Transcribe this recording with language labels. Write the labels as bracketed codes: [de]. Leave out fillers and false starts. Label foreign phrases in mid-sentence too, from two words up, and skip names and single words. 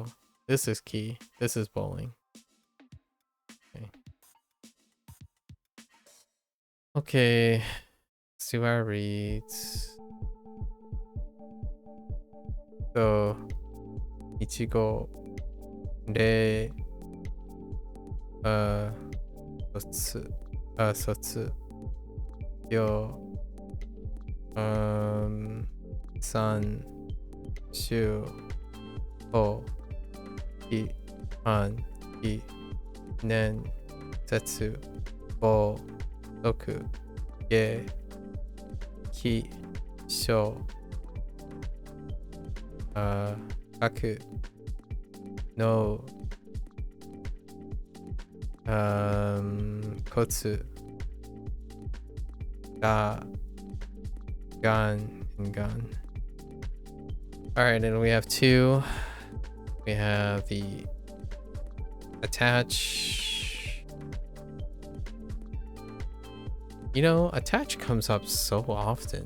[en] This is key. This is bowling. Okay. Okay. Let's do our reads. So, Ichigo, [ja] レ、ソツ、ヨ, サン、シュ、ホ、キ、ハン、キ、ネン、セツ、ボ、トク、ゲ、キ、ショ, カク、ノ、コツ, ガ、ガン, [en] and Gan. Alright, and we have two. We have the attach. You know, attach comes up so often.